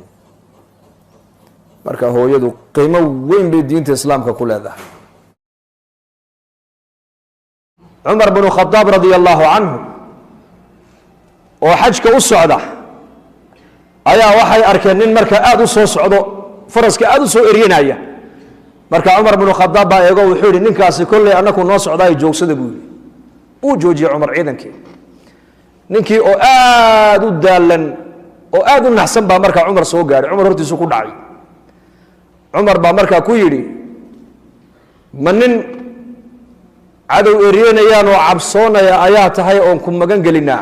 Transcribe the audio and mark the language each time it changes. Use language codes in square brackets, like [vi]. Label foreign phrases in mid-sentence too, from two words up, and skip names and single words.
[so] marka hooyadu qiimo weyn bay diinta islaamka ku leedahay Umar ibn Khattab [ar] رضي الله عنه [so] oo xajka u socda ayaa waxay arkeen nin marka aad u soo socdo faraska aad u soo eryanaya marka Umar ibn Khattab baa eego wuxuu yiri ninkaasi kullee anaku noo socday joogsada buu uu joojiyay Umar ciidankii ninkii oo aad u daalan oo aad u naxsan baa marka Umar soo gaaray Umar hortiisu ku dhacay Umar baa marka ku yiri manin cadow eryanayaan oo cabsoonaya ayaa tahay oo ku magan gelinaa